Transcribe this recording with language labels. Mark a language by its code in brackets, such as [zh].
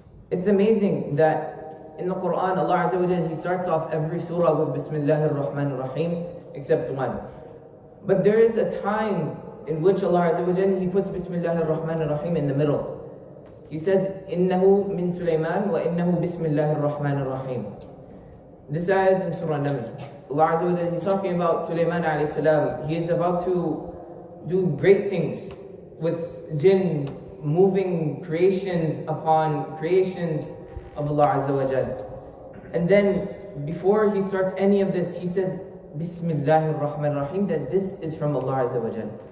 [en] It's amazing that in the Quran, Allah Azza wa Jal, He starts off every surah with Bismillah ar-Rahman ar-Rahim except one. But there is a time in which Allah Azza wa Jal, He puts Bismillah ar-Rahman ar-Rahim in the middle. He says, [ar] إِنَّهُ مِن سُلَيْمَانَ وَإِنَّهُ بِسْمِ اللَّهِ الرَّحْمَنِ الرَّحِيم. [en] This ayah is in Surah Naml. Allah Azza wa Jal, He's talking about Sulaiman alayhi salam. He is about to do great things with jinn, moving creations upon creations of Allah Azza wa Jal. And then, before he starts any of this, he says, Bismillah ar-Rahman ar-Rahim, that this is from Allah Azza wa Jal.